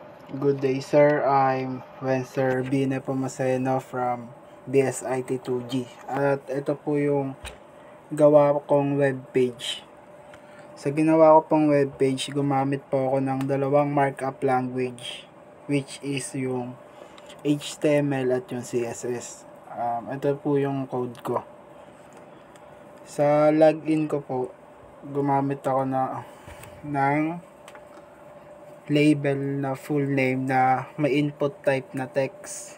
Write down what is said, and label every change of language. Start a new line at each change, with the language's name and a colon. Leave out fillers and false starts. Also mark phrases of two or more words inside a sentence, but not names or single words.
English: Good day, sir. I'm Wencer Bine Pumaseno from DSIT2G.
Filipino: At ito po yung gawa kong webpage. Sa ginawa ko pong webpage, gumamit po ako ng dalawang
English: markup language, which is
Filipino: yung HTML at yung CSS. Ito po yung code ko. Sa login ko po, gumamit ako ng label na
English: full name
Filipino: na may
English: input type
Filipino: na text.